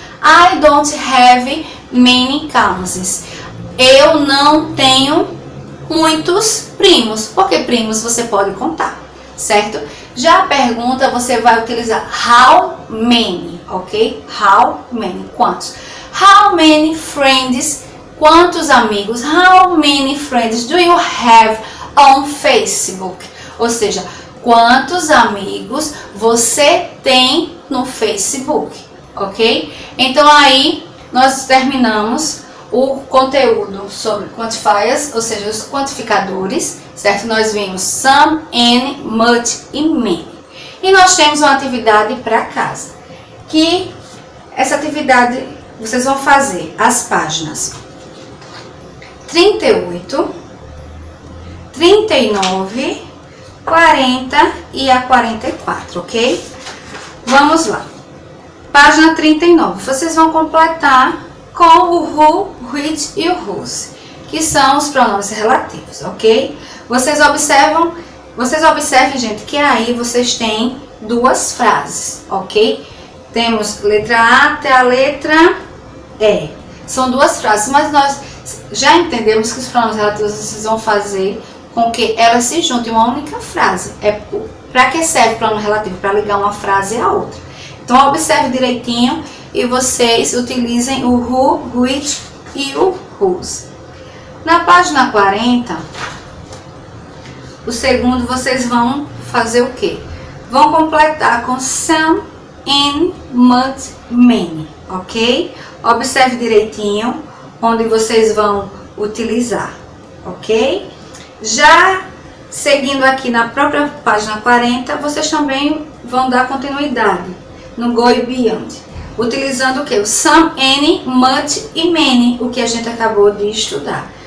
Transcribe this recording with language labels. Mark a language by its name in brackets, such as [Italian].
[English] I don't have many cows. [Portuguese] Eu não tenho muitos primos, porque primos você pode contar, certo? Já a pergunta você vai utilizar how many, ok? How many, quantos? How many friends, quantos amigos? [English] How many friends do you have on Facebook? [Portuguese] Ou seja, quantos amigos você tem no Facebook, ok? Então aí nós terminamos o conteúdo sobre quantifiers, ou seja, os quantificadores, certo? Nós vimos some, any, much e many. E nós temos uma atividade para casa, que essa atividade vocês vão fazer as páginas 38, 39, 40 e a 44, ok? Vamos lá. Página 39, vocês vão completar com o who, which e o whose, que são os pronomes relativos, ok? Vocês observem, gente, que aí vocês têm duas frases, ok? Temos letra A até a letra E. São duas frases, mas nós já entendemos que os pronomes relativos vocês vão fazer com que elas se juntem em uma única frase. Para que serve o pronome relativo? Para ligar uma frase à outra. Então, observe direitinho e vocês utilizem o who, which e o whose. Na página 40, o segundo vocês vão fazer o quê? Vão completar com some, any, much, many, ok? Observe direitinho onde vocês vão utilizar, ok? Já seguindo aqui na própria página 40, vocês também vão dar continuidade no go e beyond, utilizando o que? O some, any, much e many, o que a gente acabou de estudar.